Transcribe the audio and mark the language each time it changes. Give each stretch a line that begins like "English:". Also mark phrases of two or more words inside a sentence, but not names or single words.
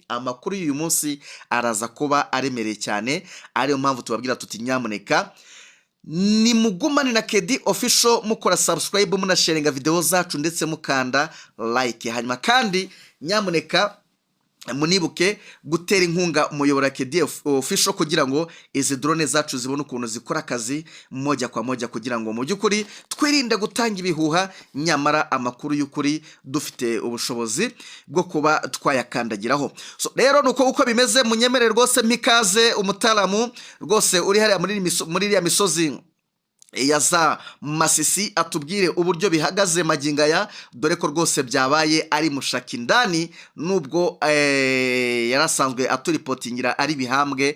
Kinyarwanda: Amakuru y'uyu munsi araza kuba aremereye cyane, ariyo mpamvu tubabwira tuti nyamuneka ni mugumane na Kedi Official, mukora subscribe, munasharinga video zacu, ndetse mukanda like. Hanyuma kandi nyamuneka munibuke gutera inkunga umuyobora Kedi Official kugira ngo izi drone zacu zibone ukuntu zikora akazi
Swahili: moja kwa moja,
Kinyarwanda: kugira ngo mu by'ukuri twirinde gutanga ibihuha, nyamara amakuru y'ukuri dufite ubushobozi bwo kuba twayakandagiraho. So rero nuko uko bimeze, munyemerere rwose mpikaze umutaramu rwose uri hariya muri iriya misozi ya za Masisi, atubwire uburyo bihagaze magingaya, dore ko rwose byabaye ari Mushaki indani, nubwo yarasanzwe aturipotingira ari Bihambwe.